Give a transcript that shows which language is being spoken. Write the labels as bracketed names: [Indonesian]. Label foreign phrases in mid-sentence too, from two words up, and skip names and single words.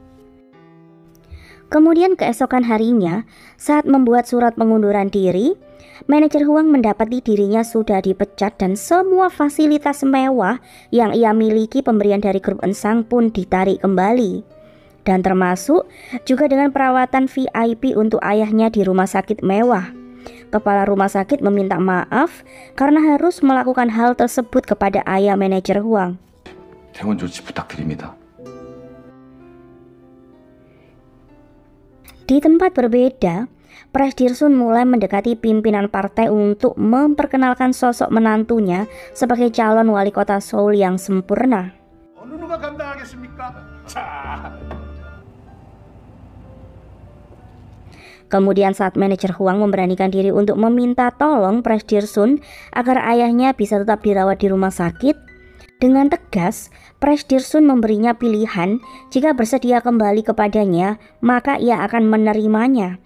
[Indonesian] Kemudian keesokan harinya, saat membuat surat pengunduran diri, manajer Huang mendapati dirinya sudah dipecat dan semua fasilitas mewah yang ia miliki pemberian dari grup Ensang pun ditarik kembali. Dan termasuk juga dengan perawatan VIP untuk ayahnya di rumah sakit mewah. Kepala rumah sakit meminta maaf karena harus melakukan hal tersebut kepada ayah manajer Huang. [Korean] 퇴원 조치 부탁드립니다. [Indonesian] Di tempat berbeda, Presiden Sun mulai mendekati pimpinan partai untuk memperkenalkan sosok menantunya sebagai calon wali kota Seoul yang sempurna. Kemudian saat manajer Huang memberanikan diri untuk meminta tolong Presiden Sun agar ayahnya bisa tetap dirawat di rumah sakit, Dengan tegas, Presdirsun memberinya pilihan, jika bersedia kembali kepadanya, maka ia akan menerimanya.